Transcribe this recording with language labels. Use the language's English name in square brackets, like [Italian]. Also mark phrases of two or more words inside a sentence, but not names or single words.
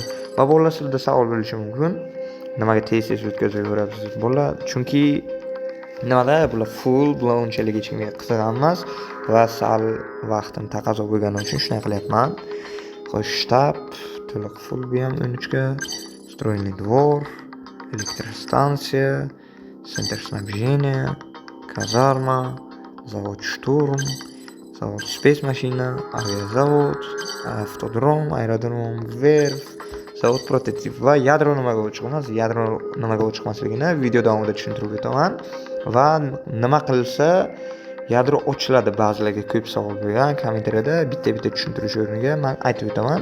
[Uzbek] Va bolalar, sizda savol bo'lishi mumkin. Nimaga tez o'tkazaverasiz bolalar? Chunki nimada bular full, bular unchalik hech kimga qiziq emas va sal vaqtim taqozo bo'lgani uchun shunday qilyapman. Xo'sh, shtab to'liq full bu ham 13 ga, [Russian] стройный двор, электростанция, центр снабжения, казарма, завод штурм, завод спецмашина, [Uzbek] aviazavod, avtodrom, aerodrom, verf, zavod prototip va yadro nimaga chiqmas, yadro nimaga chiqmasligini video davomida tushuntirib o'taman va nima qilsa yadro ochiladi. Ba'zilarga ko'p savol bo'lgan kommentariyada bitta tushuntirish o'rniga men aytib o'taman.